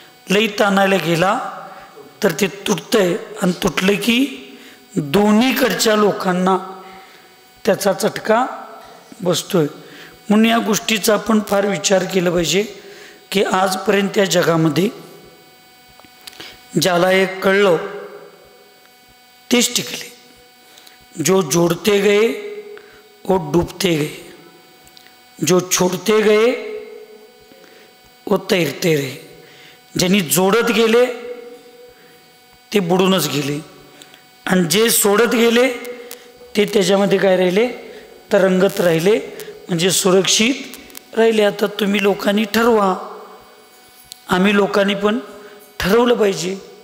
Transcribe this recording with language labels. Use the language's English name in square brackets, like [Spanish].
[Marathi] लई ताणायला गेला तर ते तुटतंय, आणि तुटलं की दोन्हीकडच्या लोकांना त्याचा चटका बसतोय. म्हणून या गोष्टीचा आपण फार विचार केला पाहिजे की आजपर्यंत त्या जगामध्ये ज्याला एक कळलं तेच टिकले. [Hindi] जो जोड़ते गए वो डूबते गए, जो छोड़ते गए वो तैरते रहे. [Marathi] ज्यांनी जोडत गेले ते बुडूनच गेले, आणि जे सोडत गेले ते त्याच्यामध्ये काय राहिले? तरंगत राहिले, म्हणजे सुरक्षित राहिले. आता तुम्ही लोकांनी ठरवा, आम्ही लोकांनी पण ठरवलं पाहिजे.